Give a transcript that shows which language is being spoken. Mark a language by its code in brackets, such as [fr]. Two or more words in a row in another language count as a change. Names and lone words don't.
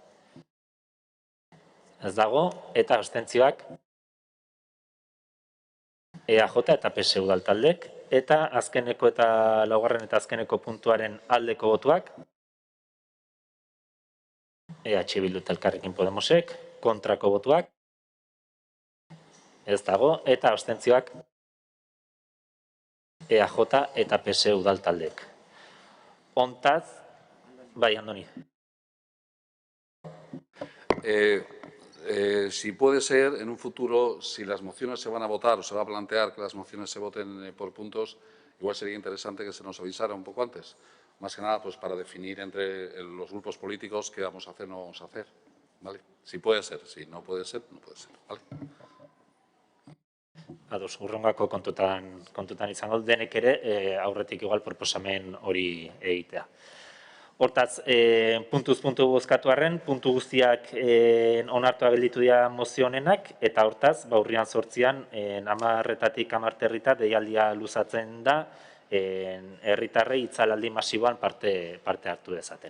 [eu] ez dago, eta abstentzioak, EAJ eta PSE udaltaldeek, eta azkeneko eta laugarren eta azkeneko puntuaren aldeko botuak, EH Bildu eta Elkarrekin Podemosek, kontrako botuak, ez dago, eta abstentzioak, EAJ eta PSE udaltaldeek. Hontaz, bai, Andoni. [es] Si puede ser, en un futuro, si las mociones se van a votar o se va a plantear que las mociones se voten por puntos, igual sería interesante que se nos avisara un poco antes. Más que nada, pues para definir entre los grupos políticos qué vamos a hacer o no vamos a hacer. ¿vale? Si puede ser, si no puede ser, no puede ser, ¿vale? [eu] Ados, urrengako kontutan izango denek ere aurretik igual proposamen hori egitea. Hortaz, puntuz puntu bozkatu arren, puntu guztiak onartua gelditu dira mozio honenak, eta hortaz, urrian 8an, 10-etatik 10 deialdia luzatzen da, herritarrei itzalaldi masiboan parte hartu dezaten.